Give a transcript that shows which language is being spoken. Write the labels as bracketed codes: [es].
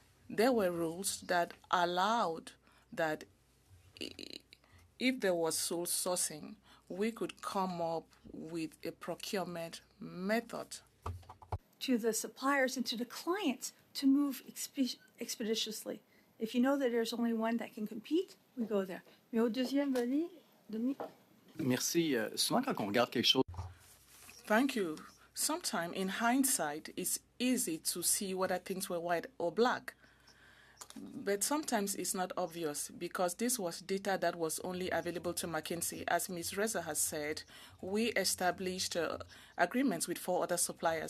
[en] There were rules that allowed that if there was sole sourcing, we could come up with a procurement method To the suppliers and to the clients to move expeditiously. If you know that there's only one that can compete, we go there. [fr] Mais au deuxième volet, Dominique. Merci. Souvent, quand on regarde quelque chose, [en] Thank you. Sometimes, in hindsight, it's easy to see whether things were white or black. But sometimes it's not obvious because this was data that was only available to McKinsey. As Ms. Reza has said, we established agreements with 4 other suppliers.